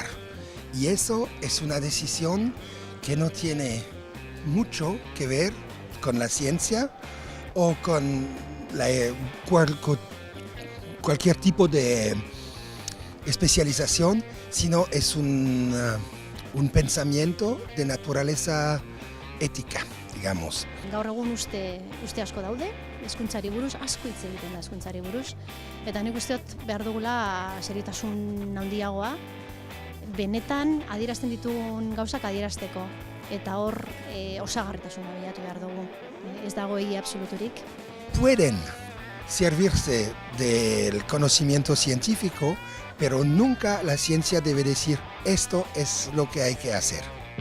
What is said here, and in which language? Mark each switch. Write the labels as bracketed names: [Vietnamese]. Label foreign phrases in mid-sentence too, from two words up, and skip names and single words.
[Spanish] Y eso es una decisión que no tiene mucho que ver con la ciencia o con cualquier tipo de especialización, sino es un pensamiento de naturaleza ética, digamos. [Basque] Gaur egun uste asko daude, hezkuntzari buruz, asko hitz egiten da hezkuntzari buruz, eta nik uste dut behar dugula seriotasun handiagoa, benetan adierazten ditugun gauzak adierazteko, eta hor osagarritasuna bilatu behar dugu, ez dago egia absoluturik. [Spanish] Pueden servirse del conocimiento científico, pero nunca la ciencia debe decir esto es lo que hay que hacer.